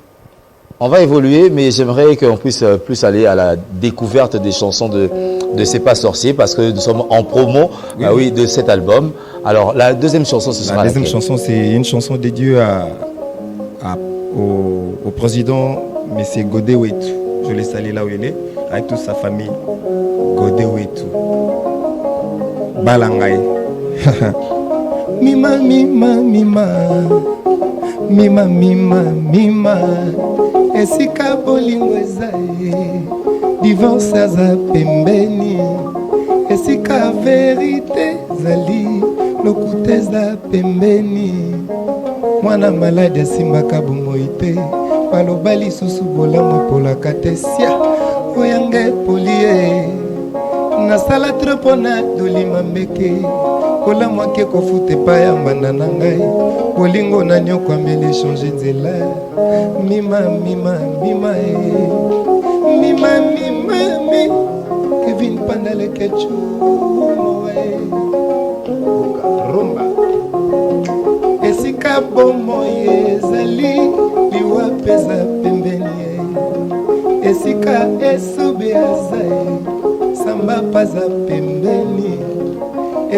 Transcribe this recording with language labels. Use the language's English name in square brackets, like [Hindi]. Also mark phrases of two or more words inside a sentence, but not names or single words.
[French] On va évoluer, mais j'aimerais qu'on puisse plus aller à la découverte des chansons de C'est pas sorcier, parce que nous sommes en promo de cet album. Alors la deuxième chanson, ce sera la deuxième chanson, c'est une chanson dédiée au président M. Godé Wetu. Je l'ai salé là où il est, avec toute sa famille. Godé Wetu. Balangaï. [Lingala] Mima, mima, mima. Mima, mima, mima. Esika bolingo ezae. Divorce aza pembeni. Esika verite zali. Lokuta eza pembeni. Mwana maladi asimbaka bomoi te. Baloba lisusu bolamu epolaka te sia oyanga epoli ye nasala tro mpona dolima mbeke kolamu ake kofuta epai ya mbanda na ngai bolingo na nyokwameli echange nzela mima mima mima e mima mima mi Kevin Pandale Kechu rumba esika bomoi ezali liwa peza pembeni esika esube azae samba paza pembeni